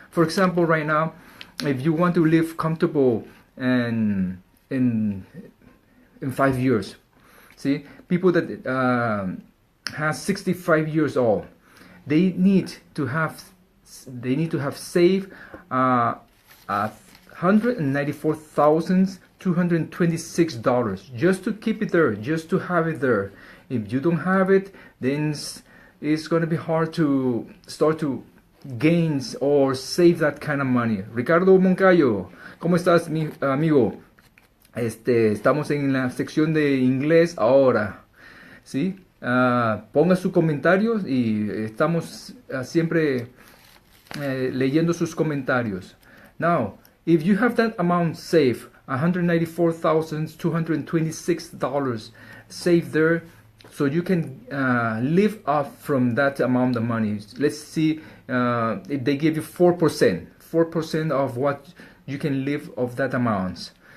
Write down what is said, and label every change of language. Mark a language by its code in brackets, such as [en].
[en] For example, right now, if you want to live comfortable and in 5 years, see, people that has 65 years old, they need to have saved $194,226 just to keep it there, just to have it there. If you don't have it, then it's going to be hard to start to gains or save that kind of money. [es] Ricardo Moncayo, ¿cómo estás, mi amigo? Estamos en la sección de inglés ahora, ¿sí? Ponga sus comentarios y estamos siempre leyendo sus comentarios. [en] Now, if you have that amount saved, $194,226 saved there, so you can live off from that amount of money. Let's see if they give you 4% of what you can live of that amount.